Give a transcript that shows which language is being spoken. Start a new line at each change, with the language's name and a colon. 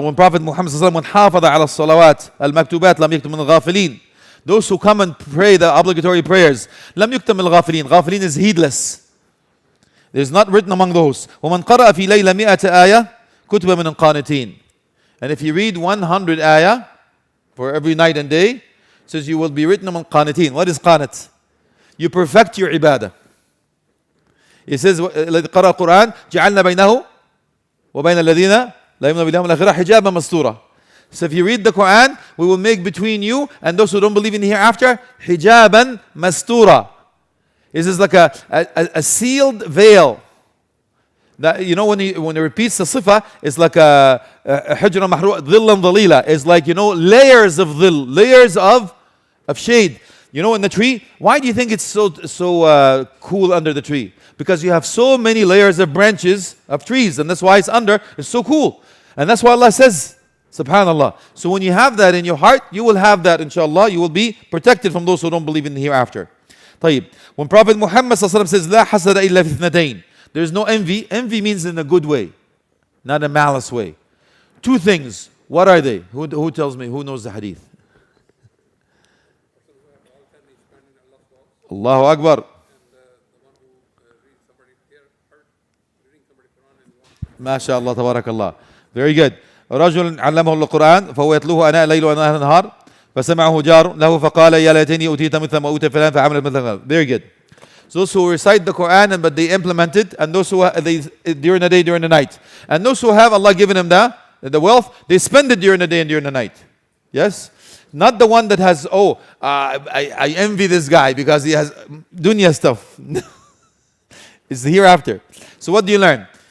English: When Prophet Muhammad sallallahu alaihi wasallam,
Arabic: حافظ على الصلوات المكتوبات لم يكتب من الغافلين.
English: Those who come and pray the obligatory prayers,
Arabic: لم يكتب من الغافلين.
English: Ghafilin is heedless. It is not written among those.
Arabic: ومن قرأ في ليلة 100 آية كتب من القانتين.
English: And if you read 100 ayah for every night and day, it says you will be written among qanitin. What is qanat? You perfect your ibadah. It says الذي قرأ القرآن جعلنا بينه وبين الذين لا يؤمنون باليوم الآخر حجابا مستورا. So if you read the Quran, we will make between you and those who don't believe in the hereafter hijaban mastura. This is like a sealed veil. That, you know, when it repeats the sifa, it's like a hujra mahru'a dhillan dhalila. It's like, you know, layers of dhil, layers of shade. You know, in the tree, why do you think it's so cool under the tree? Because you have so many layers of branches of trees, and that's why it's so cool. And that's why Allah says, subhanallah. So when you have that in your heart, you will have that, inshallah. You will be protected from those who don't believe in the hereafter.
Arabic: طيب.
English: When Prophet Muhammad says,
Arabic: لا حسد إلا في اثنتين.
English: There is no envy. Envy means in a good way, not a malice way. 2 things. What are they? Who tells me? Who knows the hadith?
Arabic: Allahu Akbar. ما شاء الله تبارك الله.
English: Very good.
Arabic: رجل علمه القرآن فهو يتلوه أناء الليل وأناء النهار فسمعه جار له فقال يا ليتني أوتيت مثل ما أوتي فلان فعمل مثل.
English: Very good. So those who recite the Quran but they implement it, and those who they during the day, during the night, and those who have Allah given them the wealth, they spend it during the day and during the night. Yes, not the one that has I envy this guy because he has dunya stuff. It's the hereafter. So what do you learn?